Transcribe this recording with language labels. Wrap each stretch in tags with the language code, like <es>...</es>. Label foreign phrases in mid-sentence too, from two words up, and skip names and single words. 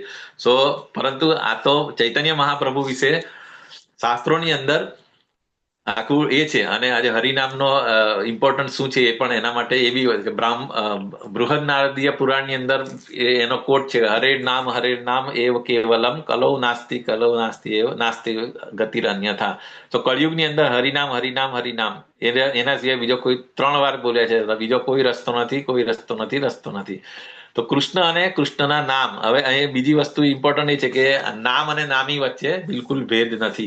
<gu>પરંતુ આ તો ચૈતન્ય મહાપ્રભુ વિશે શાસ્ત્રોની અંદર આખું એ છે. અને આજે હરિનામનો ઇમ્પોર્ટન્સ શું છે એ પણ એના માટે એ બી હોય કે બૃહદ નારદીય પુરાણની અંદર એનો કોટ છે,</gu> <sa>हरे नाम एव केवलम कलौ नास्ति एव नास्ति गतिर अन्यथा.</sa> <gu>તો કળિયુગની અંદર હરિનામ હરિનામ હરિનામ, એના સિવાય બીજો કોઈ 3 વાર બોલ્યા છે, બીજો કોઈ રસ્તો નથી. તો કૃષ્ણ અને કૃષ્ણના નામ. હવે અહીં બીજી વસ્તુ ઇમ્પોર્ટન્ટ એ છે કે નામ અને નામી વચ્ચે બિલકુલ ભેદ નથી.</gu>